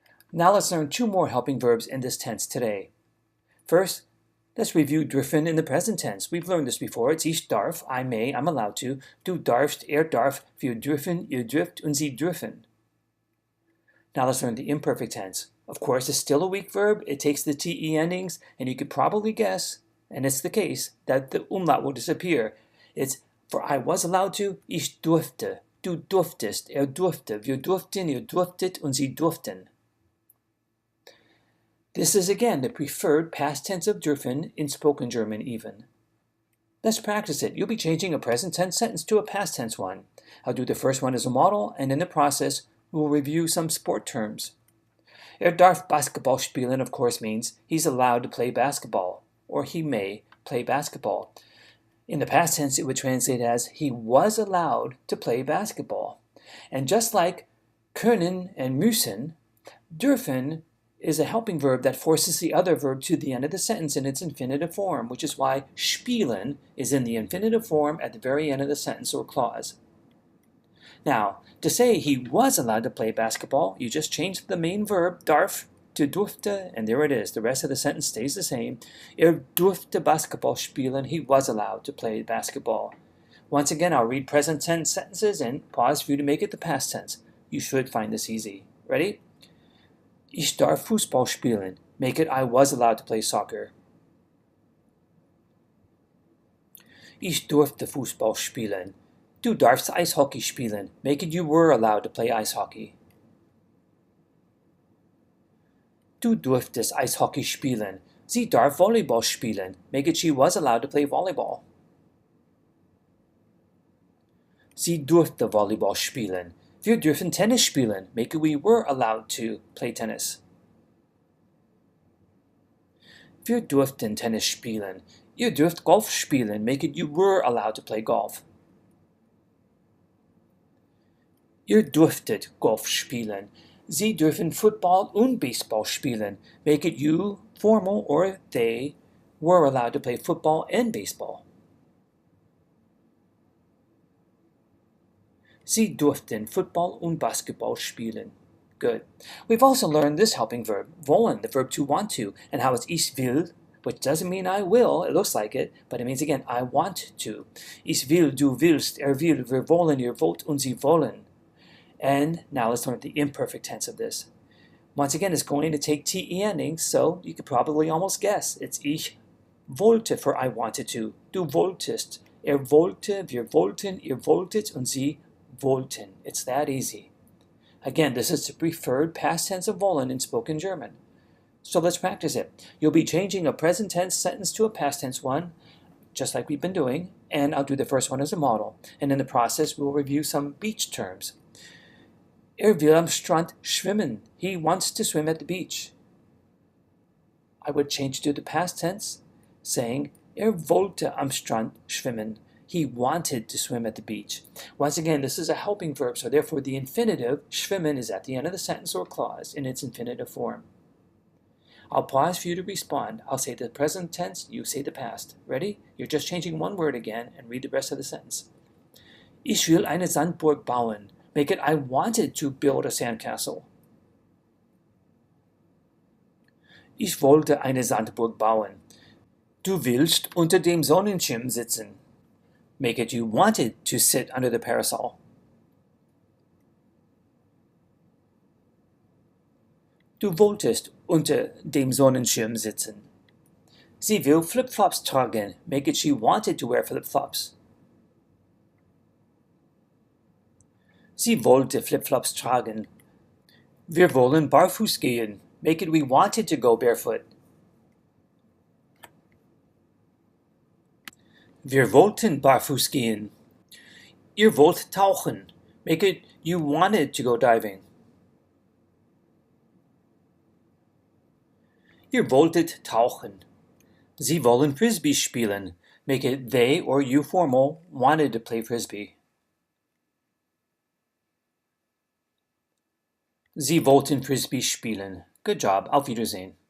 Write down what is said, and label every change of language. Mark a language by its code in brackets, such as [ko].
[en] Now let's learn two more helping verbs in this tense today. First, let's review dürfen in the present tense. We've learned this before. It's [de] ich darf, [en] I may, I'm allowed to. [de] Du darfst, darf, wir dürfen, ihr dürft, und sie dürfen. [en] Now let's learn the imperfect tense. Of course, it's still a weak verb. It takes the TE endings, and you could probably guess, and it's the case, that the umlaut will disappear. It's for I was allowed to, [de] ich durfte, du durftest, durfte, wir durften, ihr durftet, und sie durften. [en] This is again the preferred past tense of dürfen in spoken German even. Let's practice it. You'll be changing a present tense sentence to a past tense one. I'll do the first one as a model, and in the process, we'll review some sport terms. [de] Darf Basketball spielen, [en] of course, means he's allowed to play basketball, or he may play basketball. In the past tense, it would translate as he was allowed to play basketball. And just like können and müssen, dürfen is a helping verb that forces the other verb to the end of the sentence in its infinitive form, which is why spielen is in the infinitive form at the very end of the sentence or clause. Now, to say he was allowed to play basketball, you just change the main verb, darf, to durfte, and there it is. The rest of the sentence stays the same. [de] Durfte Basketball spielen. [en] He was allowed to play basketball. Once again, I'll read present tense sentences and pause for you to make it the past tense. You should find this easy. Ready? [de] Ich darf Fußball spielen. [en] Make it I was allowed to play soccer. [de] Ich durfte Fußball spielen. Du darfst Eishockey spielen. [en] Make it you were allowed to play ice hockey. [de] Du durftest Eishockey spielen. Sie darf Volleyball spielen. [en] Make it she was allowed to play volleyball. [de] Sie durfte Volleyball spielen. Wir dürfen Tennis spielen. [en] Make it we were allowed to play tennis. [de] Wir durften Tennis spielen. Ihr dürft Golf spielen. [en] Make it you were allowed to play golf. [de] Ihr dürftet Golf spielen. Sie dürfen Football und Baseball spielen. [en] Make it you, formal, or they were allowed to play football and baseball. [de] Sie durften Football und Basketball spielen. [en] Good. We've also learned this helping verb, wollen, the verb to want to, and how it's [de] ich will, [en] which doesn't mean I will, it looks like it, but it means again, I want to. [de] Ich will, du willst, will, wir wollen, ihr wollt, und sie wollen. [en] And now let's learn the imperfect tense of this. Once again, it's going to take TE endings, so you could probably almost guess. It's [de] ich wollte [en] for I wanted to. [de] Du wolltest. Wollte, wir wollten, ihr wolltet, und sie wollten. [en] It's that easy. Again, this is the preferred past tense of wollen in spoken German. So let's practice it. You'll be changing a present tense sentence to a past tense one, just like we've been doing, and I'll do the first one as a model. And in the process, we'll review some beach terms. [de] Will am Strand schwimmen. [en] He wants to swim at the beach. I would change to the past tense, saying, [de] wollte am Strand schwimmen. [en] He wanted to swim at the beach. Once again, this is a helping verb, so therefore the infinitive, schwimmen, is at the end of the sentence or clause in its infinitive form. I'll pause for you to respond. I'll say the present tense, you say the past. Ready? You're just changing one word again and read the rest of the sentence. [de] Ich will eine Sandburg bauen. [en] Make it, I wanted to build a sandcastle. [de] Ich wollte eine Sandburg bauen. Du willst unter dem Sonnenschirm sitzen. [en] Make it, you wanted to sit under the parasol. [de] Du wolltest unter dem Sonnenschirm sitzen. Sie will flip-flops tragen. [en] Make it, she wanted to wear flip-flops. [de] Sie wollte flip-flops tragen. Wir wollen barfuß gehen. [en] Make it, we wanted to go barefoot. [de] Wir wollten barfuß gehen. Ihr wollt tauchen. [en] Make it, you wanted to go diving. [de] Ihr wolltet tauchen. Sie wollen Frisbee spielen. [en] Make it, they or you formal wanted to play Frisbee. [de] Sie wollten Frisbee spielen. [en] Good job. [de] Auf Wiedersehen.